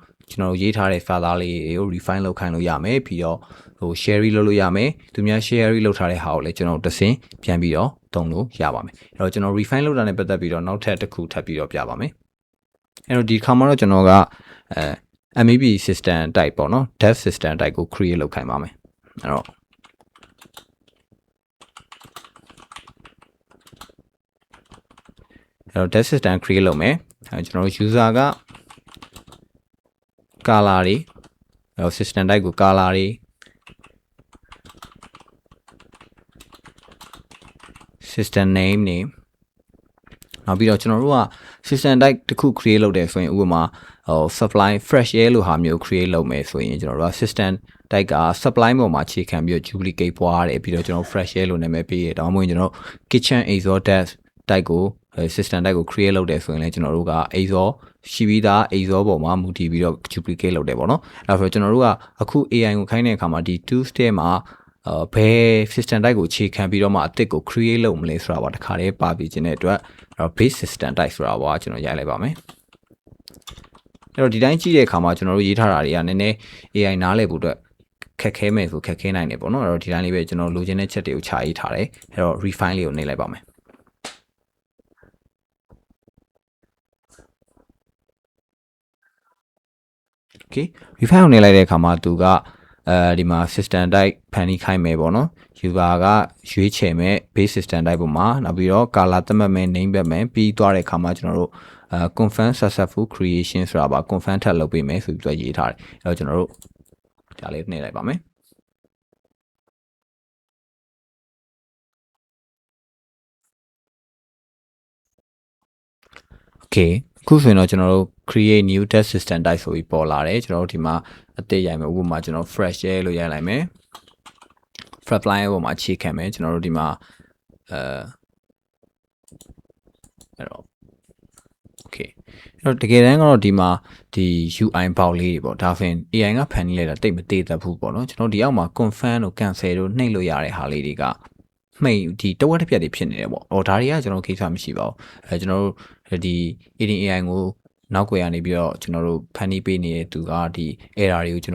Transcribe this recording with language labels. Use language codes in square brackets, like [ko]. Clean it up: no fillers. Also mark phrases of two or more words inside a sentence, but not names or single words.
[my] ကျွန်တော်ရေးထားတဲ့ file လေးတွေကို refine လုပ်ခိုင်းလို့ရမယ်ပြီးတော့ဟို share လုပ်လို့ရမယ်သူများ share လုပ်ထားတဲ့ဟာကိုလည်းကျွန်တော်တဆင့်ပြန်ပြီးတော့သုံးလို့ရပါမယ်အဲ့တော့ကျွန်တော် refine လုပ်တာနဲ့ပတ်သက်ပြီးတော့နောက်ထပ်တစ်ခုထပ်ပြီးတော့ပြပါမယ်အဲ့တော့ဒီခါမှာတော့ကျွန်တော်က [en] MEP system type [my] ပေါ့နော် [en] dev system type [my] ကို create လုပ်ခိုင်းပါမယ်အဲ့တော့ [en] dev system [my] create လုပ်မယ်အဲ့ကျွန်တော် user က color တွေအဲ့ [en] system type [my] ကို color တွေ [en] system name [my] နေနောက်ပြီးတော့ကျွန်တော်တို့က [en] system type [my] တစ်ခု create လုပ်တယ်ဆိုရင်ဥပမာဟို [en] supply fresh air [my] လို့ဟာမျိုး create လုပ်မယ်ဆိုရင်ကျွန်တော်တို့က [en] system type [my] က supply ပေါ်မှာအခြေခံပြီးတော့ duplicate ပွားတယ်ပြီးတော့ကျွန်တော် [en] fresh air [my] လို့နာမည်ပေးရတော့မှကျွန်တော် [en] kitchen exhaust type [my] ကို [en] system type [my] ကို create လုပ်တယ်ဆိုရင်လည်းကျွန် တော်တို့က exhaust ရှိပြီးသား exhaust ပေါ်မှာမူတည်ပြီးတော့ duplicate လုပ်တယ်ပေါ့နော်အဲ့ဒါဆိုကျွန်တော်တို့ကအခု AI ကိုခိုင်းတဲ့အခါမှာဒီ [en] two step [my] မှာဘယ် [en] system type [my] ကိုအခြေခံပြီးတော့မှအသစ်ကို create လုပ်မလဲဆိုတာပါတခါတည်းပါပြီးခြင်းတဲ့အတွက် [en] base system type [my] ဆိုတာပါကျွန်တော်ရိုက်လိုက်ပါမယ်အဲ့တော့ဒီတိုင်းကြည့်တဲ့အခါမှာကျွန်တော်တို့ရေးထားတာတွေကနည်းနည်း AI နားလည်ဖို့အတွက်ခက်ခဲမယ်ဆိုခက်ခဲနိုင်တယ်ပေါ့နော်အဲ့တော့ဒီတိုင်းလေးပဲကျွန်တော်လိုချင်တဲ့ချက်တွေကိုခြာရေးထားတယ်အဲ့တော့ refine လေးကိုနှိပ်လိုက်ပါမယ် Okay refine ကိုနှိပ်လိုက်တဲ့အခါမှာသူကဒီမှာ [en] system type [my] ဖန်တီးခိုင်းမယ်ပေါ့နော် user ကရွေးချယ်မဲ့ [en] base system type [my] ပေါ်မှာနောက်ပြီးတော့ color သတ်မှတ်မယ် name ပတ်မယ်ပြီးသွားတဲ့အခါမှာကျွန်တော်တို့ [en] confirm successful creation [my] ဆိုတာပါ confirm ထပ်လုပ်ပေးမယ်ဆိုပြီးတော့ရေးထားတယ်အဲ့တော့ကျွန်တော်တို့ဒါလေးနှိပ်လိုက်ပါမယ် Okay အခုဆိုရင်တော့ကျွန်တော်တို့ [en] create new test system type [my] ဆိုပြီးပေါ်လာတယ်ကျွန်တော်တို့ဒီမှာအသစ်ရိုက်မယ်ဥပမာကျွန်တော် [en] fresh air [my] လို့ရိုက်လိုက်မယ် flatline ပေါ်မှာအခြေခံမယ်ကျွန်တော်တို့ဒီမှာအဲ့တော့ okay အဲ့တော့တကယ်တမ်းကတော့ဒီမှာဒီ UI ပေါက်လေးတွေပေါ့ဒါဆိုရင် AI ကဖန်တီးလိုက်တာတိတ်မသေးတတ်ဘူးပေါ့နော်ကျွန်တော်ဒီအောက်မှာ confirm တို့ cancel တို့နှိပ်လို့ရတဲ့ဟာလေးတွေကမှိတ်ဒီတဝက်တစ်ပြက်တွေဖြစ်နေတယ်ပေါ့ဒါတွေကကျွန်တော်ကိစ္စမရှိပါဘူးကျွန်တော်တို့ဒီ AI ကိုနောက်ွယ်ကနေပြီးတော့ကျွန်တော်တို့ဖန်တီးပေးနေတဲ့သူကဒီ error တွေကိုကျွန်တော်